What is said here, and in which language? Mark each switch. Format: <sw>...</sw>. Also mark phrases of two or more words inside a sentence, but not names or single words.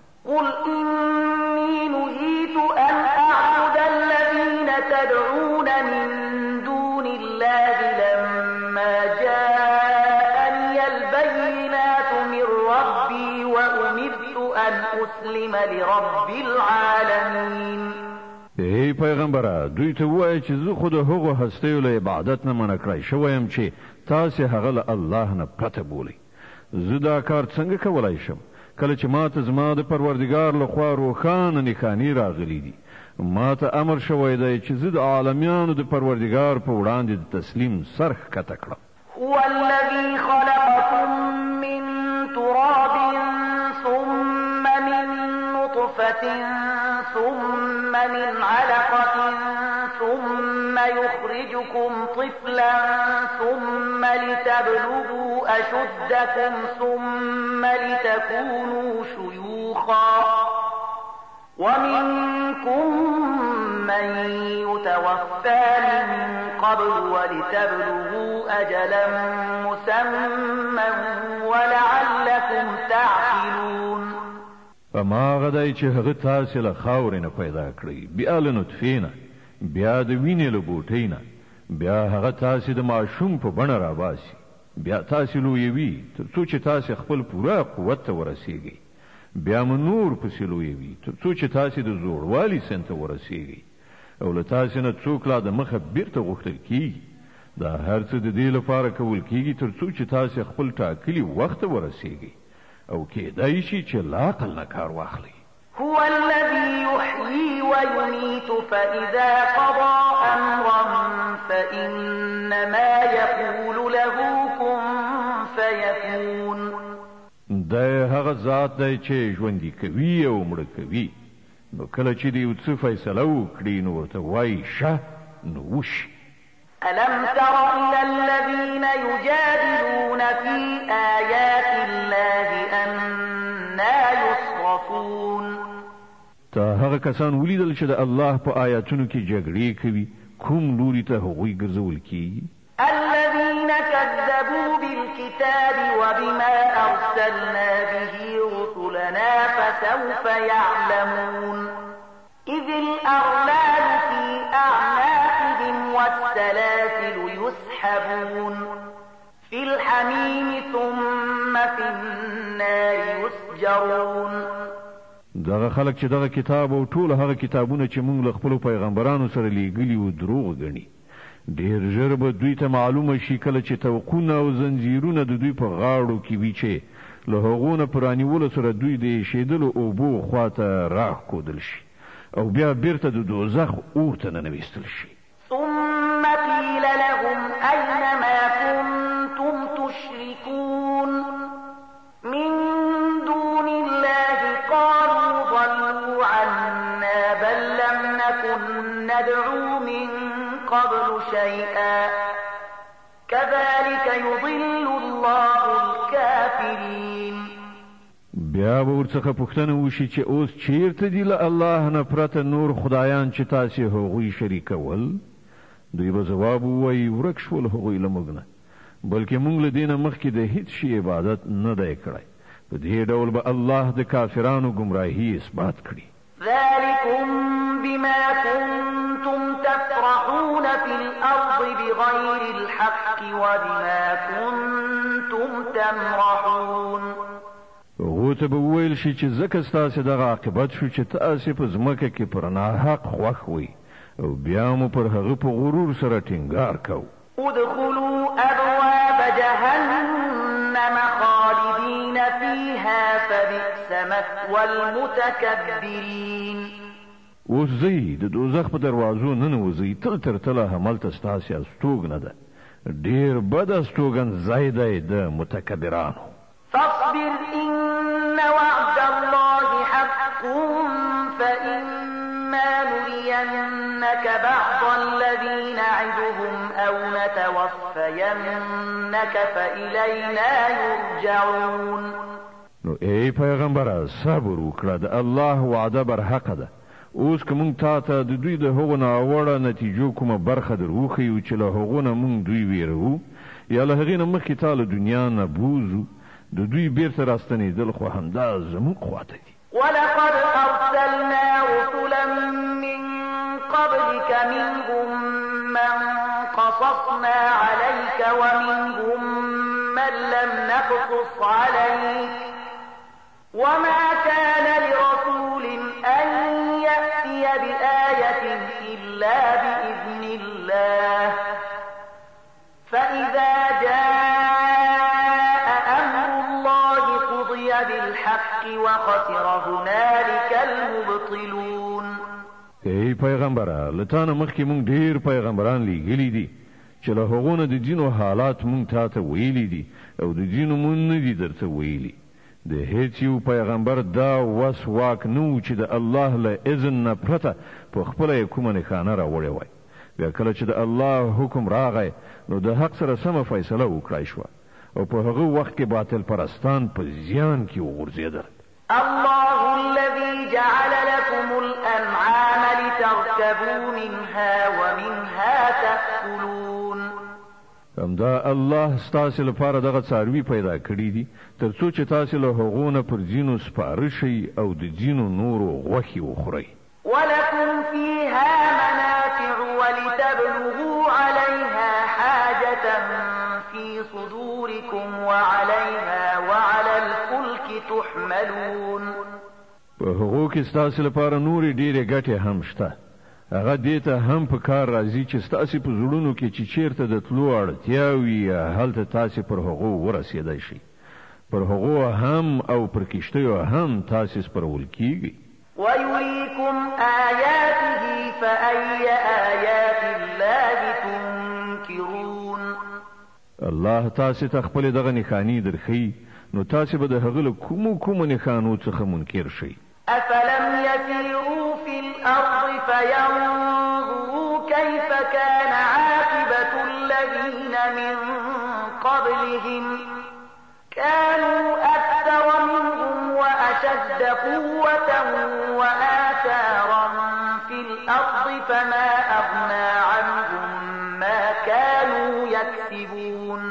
<ar>قل إني نهيت أن أعبد الذين تدعون من دون الله لما جاءني البينات من ربي وأمرت أن أسلم لرب العالمين.</ar> <ps>ای پیغمبره دوی ته وایي چې زه خو د هغو هستیو له عبادت نه منع کړی شوی یم چې تاسې هغه له الله نه پرته بولئ. زه دا کار څنګه کولی شم کله چې ما ته زما د پروردګار لخوا روښانه نښانې راغلي دي. ما ته امر شوی دی چې زه د عالمیانو د پروردګار په وړاندې د تسلیم سر ښکته کړم.</ps> <ar>هو الذي خلقكم من تراب ثم من نطفة ثم من علقة ثم يخرجكم طفلا ثم لتبلغوا أشدكم ثم لتكونوا شيوخا ومنكم من يتوفى من قبل ولتبلغوا أجلا مسمى ولعلكم تعقلون.</ar> <ps>فما غدای چې هغه تاسو له خاورې نه پیدا کړی بیا له نطفې نه بیا د وینې له بوټۍ نه بیا هغه تاسو د ماشوم په بڼه راباسي بیا تاسو لویوي تر څو چې تاسو خپل پوره قوت ته ورسیږئ بیا نور پسې لویوي تر څو چې تاسو د زوړوالي سن ته ورسیږئ او له تاسو نه څوک لا د مخه بیرته غوښتل کیږي. دا هر څه د دې لپاره کول کیږي تر څو چې تاسو خپل ټاکلي وخت ورسیږئ او کېدای شي چې لا عقل نه کار واخلي.</ps> <ar>هو الذي يحيي ويميت فإذا قضى أمرا فإنما يقول له كن فيكون.</ar> <ps>دا هغه هغه ذات دی چې ژوندي کوي او مړه کوي. نو کله چې دی یو څه فیصله وکړي نو ورته وایي شه نو وشي.</ps> <ar>ألم تر إلى الذين يجادلون في آيات الله أنى يصرفون؟</ar> <ps>تا هغه کسان ولیدل چې د الله په آیاتونو کې جګړې کوي، کوم لوري ته هغوی ګرځول کیږي؟</ps> <ar>الذين كذبوا بالكتاب وبما أرسلنا به رسلنا فسوف يعلمون إذ الأغلال في أعناقهم والسلاسل يسحبون في الحميم ثم في النار يسجرون.</ar> <ps>دغه خلک چې دغه کتاب او ټول هغه کتابونه چې موږ له خپل پیغمبرانو سره لیږلي وو دروغ ګڼي. ډېر ژر به دوی ته معلومه شي کله چې توقونه او زنجیرونه د دوی په غاړو کې وي چې له هغو نه په رانیولو سره دوی د ایښېدلو اوبو خواته راښکودل شي او بیا بیرته د دوزخ اور ته ننویستل شي.</ps> <ar>ثم قيل لهم أين ما كنتم تشركون من دون الله قالوا ضلوا عنا بل لم نكن ندعو من قبل شيئا كذلك يضل الله الكافرين.</ar> <ps>بیا به ورڅخه پوښتنه وشي چې اوس چیرته دي له الله نه پرته نور خدایان چې تاسې هغوی شریکول؟ دوی به ځواب ووایي ورک شول هغوی له موږ نه، بلکې موږ له دې نه مخکې د هیڅ شي عبادت نه دی کړی. په دې ډول به الله د کافرانو ګمراهي اثبات کړي.</ps> <ar>ذلكم بما كنتم تفرحون في الأرض بغير الحق وبما كنتم تمرحون.</ar> <ps>هغو ته به وویل شي چې ځکه ستاسې دغه عاقبت شو چې تاسې په ځمکه کې پر ناحق خوښ وئ او بیا مو پر هغه په غرور سره ټینګار کوو.</ps> <ar>ادخلوا أبواب جهنم خالدين فيها فبئس مثوى المتكبرين.</ar> <ps>اوس ځئ د دوزخ په دروازو ننوځئ، تل تر تله هملته ستاسې استوګنه ده. ډېر بد استوګن ځای دی د متکبرانو.</ps> <ar>فاصبر إن وعد الله حق فإما نرينك بعض الذي نعدهم أو نتوفينك فإلينا يرجعون.</ar> <ps>نو ای پیغمبره صبر وکړه، د الله وعده برحقه ده. اوس که موږ تا ته د دوی د هغو ناوړه نتیجو کومه برخه در وښیو چې له هغو نه موږ دوی ویروو یا له هغې نه مخکې تا له دنیا نه بوزو، د دوی بیرته راستنېدل خو همدا زموږ خواته دي.</ps> <ar>ولقد أرسلنا رسلا من قبلك منهم من قصصنا عليك ومنهم من لم نقصص عليك وما كان لرسول أن يأتي بآية إلا بإذن الله فإذا جاء أمر الله قضي بالحق وخسر هنالك المبطلون.</ar> <ps>ای پیغمبره لتانه مخکې مونږ ډیر پیغمبران لیږلي دي چې له هغو نه د دینو حالات مونږ تا ته ویلي دي او د دینو مونږ نه دي درته ویلي. د هیڅ یو پیغمبر دا وس واک نه و چې د الله له اذن نه پرته په خپله یې کومه نښانه راوړې وای. بیا کله چې د الله حکم راغی نو د حق سره سمه فیصله وکړای شوه او په هغه وخت کې باطل پرستان په زیان کې وغورځېدل.</ps> <ar>الله الذي جعل لكم الأنعام لتركبوا منها ومنها تأكلون.</ar> <ps>همدا الله ستاسې لپاره دغه څاروي پیدا کړي دي تر څو چې تاسې له هغو نه پر ځینو سپاره شئ او د ځینو نورو غوښې وخورئ.</ps> <ar>ولكم فيها منافع ولتبلغوا عليها حاجة في صدوركم وعليها وعلى الفلك تحملون.</ar> <ps>په هغو کې ستاسې لپاره نورې ډېرې ګټې هم شته. هغه دې ته هم په کار راځي چې ستاسې په زړونو کې چې چیرته د تلو اړتیا وي هلته تاسې پر هغو ورسېدی شئ. پر هغو هم او پر کښتیو هم تاسې سپرول کیږي.</ps> <ar>ويريكم آياته فأي آيات الله تنكرون.</ar> <ps>الله تاسې ته خپلې دغه نښانې درښیي نو تاسو به د هغه له کومو نښانو څخه منکر شئ.</ps> <ar>أفلم يسيروا في الأرض فينظروا كيف كان عاقبة الذين من قبلهم كانوا أكثر منهم وأشد قوة وآثارا في الأرض فما أغنى عنهم ما كانوا يكسبون.</ar>